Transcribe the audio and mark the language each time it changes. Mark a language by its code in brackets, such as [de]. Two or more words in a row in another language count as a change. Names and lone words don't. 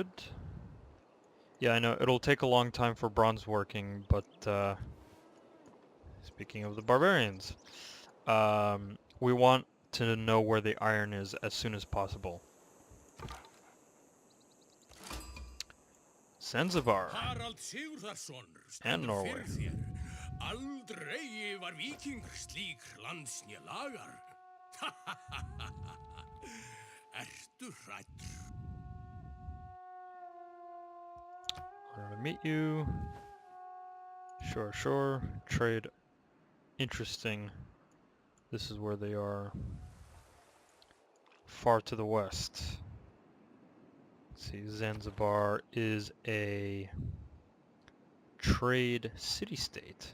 [en] Yeah, I know it'll take a long time for bronze working, but speaking of the barbarians, we want to know where the iron is as soon as possible. Zanzibar Harald Sigurðarson and [is] stendur Norway. fyrir þér. Aldrei var víkingur slík lands né lagar. Ertu hræddur? [en] Honor to meet you. Sure, sure. Trade. Interesting. This is where they are. Far to the west. Let's see, Zanzibar is a trade city-state.